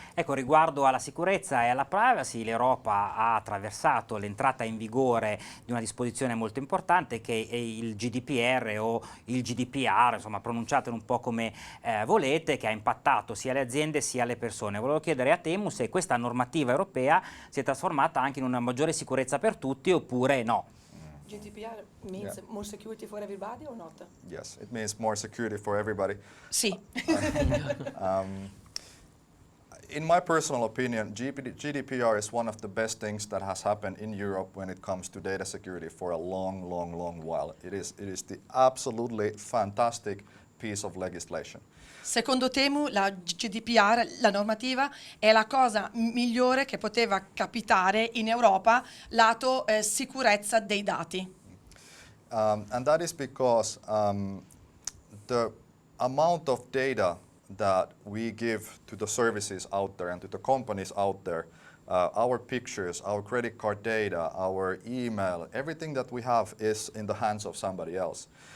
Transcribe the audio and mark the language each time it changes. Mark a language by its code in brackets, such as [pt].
[it] Ecco, riguardo alla sicurezza e alla privacy, l'Europa ha attraversato l'entrata in vigore di una disposizione molto importante che è il GDPR o il GDPR, insomma pronunciatelo un po' come volete, che ha impattato sia le aziende sia le persone. Volevo chiedere a Temu se questa normativa europea si è trasformata anche in una maggiore sicurezza per tutti oppure no. [en] GDPR means more security for everybody or not? Yes, it means more security for everybody. [it] Sì. [en] In my personal opinion, GDPR is one of the best things that has happened in Europe when it comes to data security for a long, long, long while. It is the absolutely fantastic piece of legislation. [it] Secondo Temu la GDPR, la normativa, è la cosa migliore che poteva capitare in Europa lato sicurezza dei dati. [en] And that is because the amount of data that we give to the services out there and to the companies out there, our pictures, our credit card data, our email, everything that we have is in the hands of somebody else.